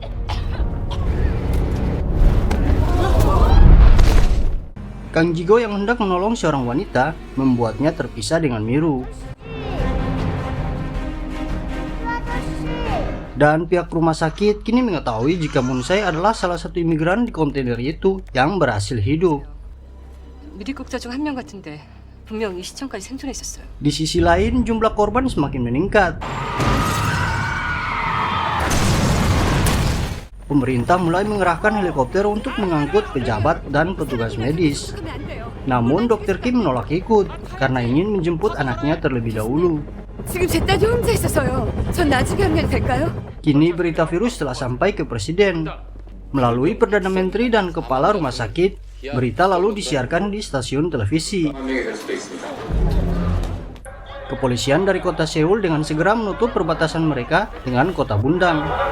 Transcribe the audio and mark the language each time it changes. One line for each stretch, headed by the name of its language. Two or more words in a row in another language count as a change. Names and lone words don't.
Indonesian: Kang Jigo yang hendak menolong seorang wanita membuatnya terpisah dengan Miru. Dan pihak rumah sakit kini mengetahui jika Munsai adalah salah satu imigran di kontainer itu yang berhasil hidup.
Korean: 미리 국자 중 한 명 같은데 분명 이 시청까지 생존했었어요.
Indonesian: Di sisi lain, jumlah korban semakin meningkat. Pemerintah mulai mengerahkan helikopter untuk mengangkut pejabat dan petugas medis. Namun Dr. Kim menolak ikut karena ingin menjemput anaknya terlebih dahulu.
Korean: 지금 제 딸이 혼자 있어서요. 전 나중에 하면 될까요?
Indonesian: Kini berita virus telah sampai ke presiden. Melalui Perdana Menteri dan Kepala Rumah Sakit, berita lalu disiarkan di stasiun televisi. Kepolisian dari kota Seoul dengan segera menutup perbatasan mereka dengan kota Bundang.